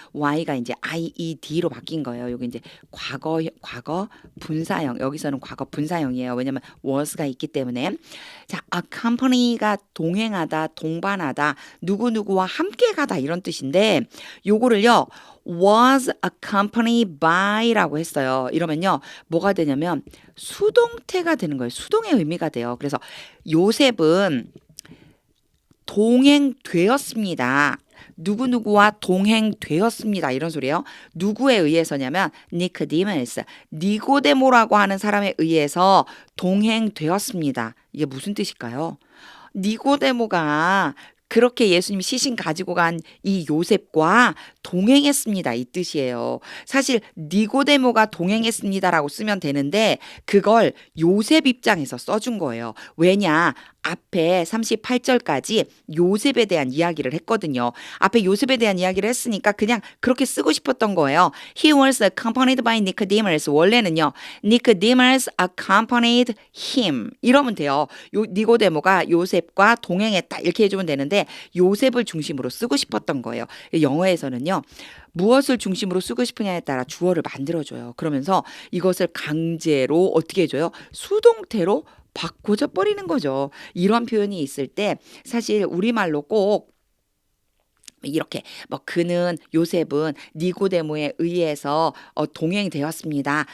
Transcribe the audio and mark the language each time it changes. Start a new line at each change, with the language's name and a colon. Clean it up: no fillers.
Korean: y가 이제 ied로 바뀐 거예요. 여기 이제 과거 분사형. 여기서는 과거 분사형이에요. 왜냐면 was가 있기 때문에. 자, accompany가 동행하다, 동반하다, 누구누구와 함께 가다 이런 뜻인데 요거를요.
English: was accompanied by
Korean: 라고 했어요. 이러면요. 뭐가 되냐면 수동태가 되는 거예요. 수동의 의미가 돼요. 그래서 요셉은 동행되었습니다. 누구누구와 동행되었습니다. 이런 소리예요. 누구에 의해서냐면 니코데모스, 니고데모라고 하는 사람에 의해서 동행되었습니다. 이게 무슨 뜻일까요? 니고데모가 그렇게 예수님 시신 가지고 간 이 요셉과 동행했습니다. 이 뜻이에요. 사실 니고데모가 동행했습니다라고 쓰면 되는데 그걸 요셉 입장에서 써준 거예요. 왜냐? 앞에 38절까지 요셉에 대한 이야기를 했거든요. 앞에 요셉에 대한 이야기를 했으니까 그냥 그렇게 쓰고 싶었던 거예요.
English: He was accompanied by Nicodemus.
Korean: 원래는요.
English: Nicodemus accompanied him.
Korean: 이러면 돼요. 니고데모가 요셉과 동행했다. 이렇게 해주면 되는데 요셉을 중심으로 쓰고 싶었던 거예요. 영어에서는요. 무엇을 중심으로 쓰고 싶으냐에 따라 주어를 만들어줘요. 그러면서 이것을 강제로 어떻게 해줘요? 수동태로 바꿔져 버리는 거죠. 이런 표현이 있을 때 사실 우리말로 꼭 이렇게 뭐 그는 요셉은 니고데모에 의해서 동행되었습니다.